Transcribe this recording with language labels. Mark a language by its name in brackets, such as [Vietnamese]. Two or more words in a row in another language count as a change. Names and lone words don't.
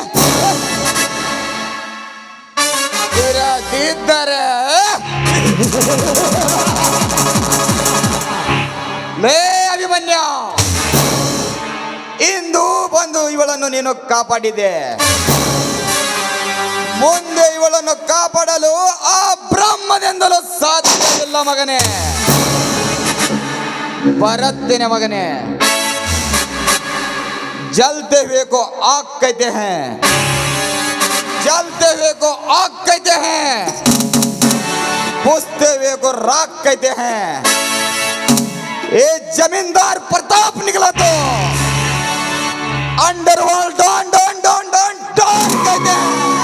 [Kannada] ಲೇ ಅಭಿಮನ್ಯ, ಇಂದು ಬಂದು ಇವಳನ್ನು ನೀನು ಕಾಪಾಡಿದೆ. ಮುಂದೆ ಇವಳನ್ನು ಕಾಪಾಡಲು ಆ ಬ್ರಹ್ಮದಿಂದಲೂ ಸಾಧ್ಯವಿಲ್ಲ ಮಗನೇ. ಬರುತ್ತೇನೆ ಮಗನೇ. [Hindi] जलते हुए को आग कहते हैं, जलते हुए को आग कहते हैं, बुझते हुए को राख कहते हैं. ये जमींदार प्रताप निकला तो [English] underworld don don don don don [Hindi] कहते हैं.